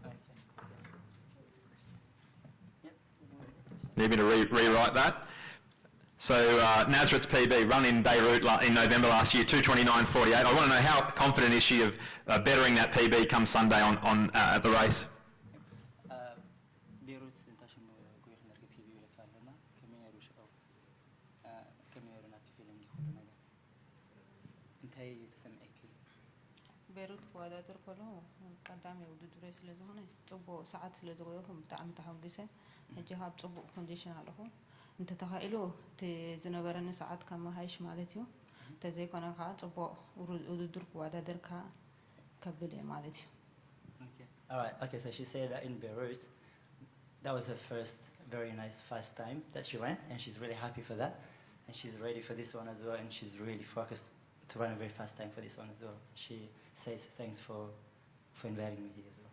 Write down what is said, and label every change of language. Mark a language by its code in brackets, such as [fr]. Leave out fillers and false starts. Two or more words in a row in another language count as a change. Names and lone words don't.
[en] Need me to rewrite that? So Nazareth's PB, run in Beirut in November last year, 2:29:48. I want to know how confident is she of bettering that PB come Sunday at the race? [ti] ቤሩት ክወዳደር ከለኹ ቀዳሚ ውድድር ስለ ዝኾነ ፅቡቅ ሰዓት ስለ ዝገበርኩ ብጣዕሚ ተሓጒሰ ሕጂ ካብ ፅቡቅ ኮንዲሽን ኣለኹ እንተተኻኢሉ እቲ ዝነበረኒ ሰዓት ከመሃይሽ ማለት እዩ እንተዘይኮነ ከዓ ፅቡቅ ውድድር ክወዳደር ከዓ ከብል እየ ማለት እዩ [en] Okay, so she said that in Beirut, that was her first very nice fast time that she ran, and she's really happy for that. And she's ready for this one as well, and she's really focused to run a very fast time for this one as well. She says thanks for inviting me here as well.